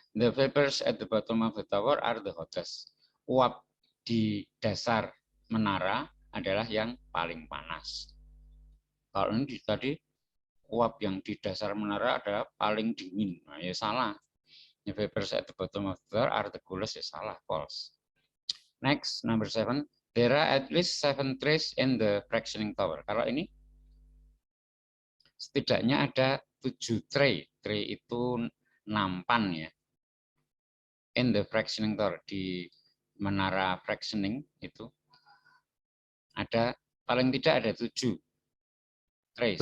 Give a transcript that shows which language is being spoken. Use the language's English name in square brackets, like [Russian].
[English] The vapors at the bottom of the tower are the hottest. [Indonesian] Uap di dasar menara adalah yang paling panas. Kalau ini tadi uap yang di dasar menara adalah paling dingin. Nah, ya salah. [English] The vapors at the bottom of the tower are the coolest, [Indonesian] ya salah, [English] false. Next, number 7. There are at least 7 trays in the fractioning tower. [Indonesian] Kalau ini setidaknya ada 7 tray. Tray itu nampan ya. [English] In the fractioning tower, [Indonesian] di menara fractioning itu ada paling tidak ada 7 trays.